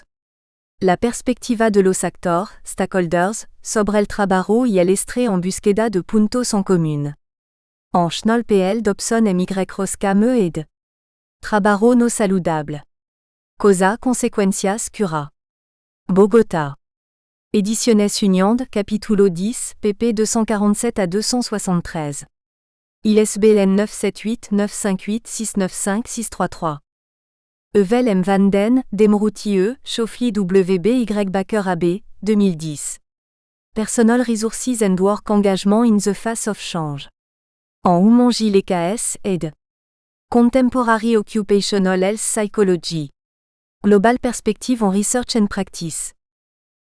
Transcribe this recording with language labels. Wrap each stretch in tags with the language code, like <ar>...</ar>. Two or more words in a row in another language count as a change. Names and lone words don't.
<es>La perspectiva de los actores, stakeholders, sobre el trabajo y el estrés en búsqueda de puntos en común. En Schnoll PL Dobson M. Y. Rosca Me ed. Trabajo no saludable. Causa consecuencias cura. Bogotá. Ediciones Uniand, capítulo 10, pp 247 à 273. ISBN 978 958 695 633. Heuvel M. Van Den, Demrouti E., Schofli W. B. Y. Baker AB, 2010.</es> <en>Personal Resources and Work Engagement in the Face of Change.</en> <es>En Oumongi l'EKS, ed.</es> <en>Contemporary Occupational Health Psychology. Global Perspective on Research and Practice.</en>